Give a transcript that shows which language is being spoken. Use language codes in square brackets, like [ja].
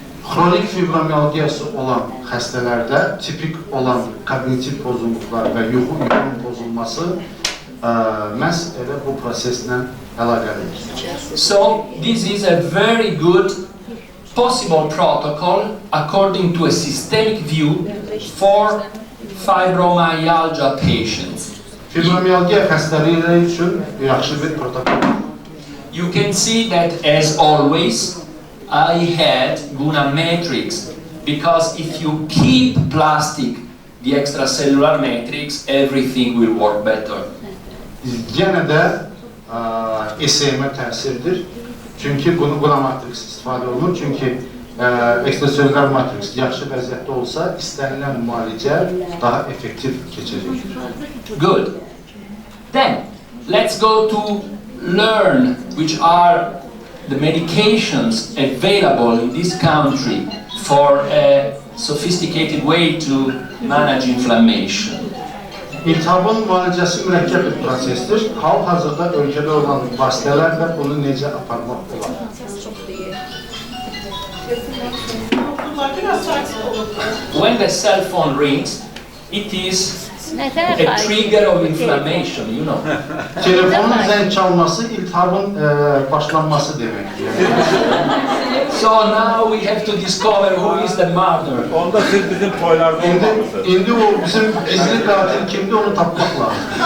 [az] Xronik fibromiyalgiyası olan xəstələrdə tipik olan kognitiv pozulluqlar və yuxu pozulması məhz elə bu proseslə əlaqəlidir. [en] So, this is a very good possible protocol according to a systemic view for fibromyalgia patients. [az] Fibromiyalgiya xəstəlikləri üçün yaxşı bir protokol. [en] You can see that, as always, I had GUNA matrix, because if you keep plastic, the extracellular matrix, everything will work better. [az] Yenə də SEM-ə təsirdir. Çünki GUNA matrix istifadə olunur. Çünki ekstraselülər matrix yaxşı vəziyyətdə olsa, istənilən müalicə daha effektiv keçəcəkdir. [en] Good. Then, let's go to learn which are the medications available in this country for a sophisticated way to manage inflammation. [az] İltihabın müalicəsi mürəkkəb bir prosesdir. Hal-hazırda ölkədə olan vasitələrlə bunu necə aparmaq olar? [en] When the cell phone rings, it is a trigger of inflammation, you know. [az] Telefonun zəng çalması iltihabın başlanması deməkdir. [en] So now we have to discover who is the murderer. [az] Onda siz bizim toylarda olmalısınız. İndi o bizim gizli katil kimdi onu tapmaq lazım.